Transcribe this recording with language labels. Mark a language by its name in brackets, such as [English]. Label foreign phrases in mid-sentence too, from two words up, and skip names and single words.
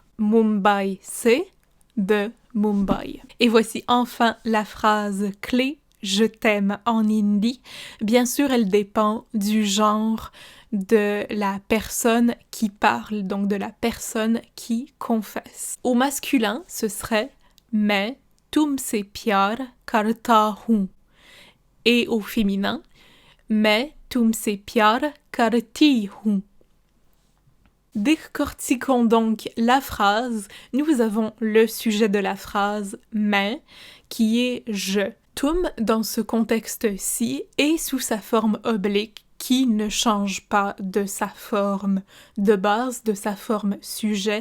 [French] Mumbai, c'est de Mumbai. Et voici enfin la phrase clé « Je t'aime » en hindi. Bien sûr, elle dépend du genre de la personne qui parle, donc de la personne qui confesse. Au masculin, ce serait « [Hindi] मैं तुमसे प्यार करता हूँ [French] » et au féminin « [Hindi] मैं तुमसे प्यार करती हूँ ». [French] Décortiquons donc la phrase. Nous avons le sujet de la phrase « mais » qui est « je ». Tum, dans ce contexte-ci, est sous sa forme oblique qui ne change pas de sa forme de base, de sa forme sujet.